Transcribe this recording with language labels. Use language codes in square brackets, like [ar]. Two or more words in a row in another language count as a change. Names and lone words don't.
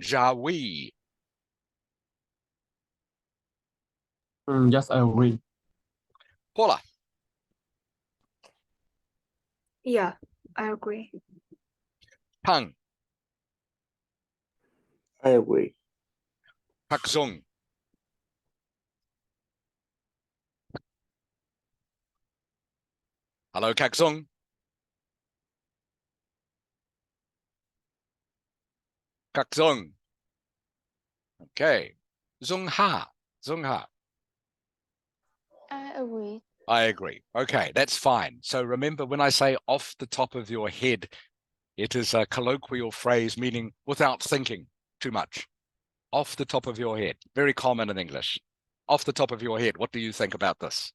[en] Ja Wee. Yes, I agree. Paula. Yeah, I agree. Tang, I agree. Kak Zung. Hello, Kak Zung. Kak Zung. Okay. Zung Ha. Zung Ha. I agree. I agree. Okay, that's fine. So remember, when I say off the top of your head, it is a colloquial phrase meaning without thinking too much. Off the top of your head. Very common in English. Off the top of your head, what do you think about this?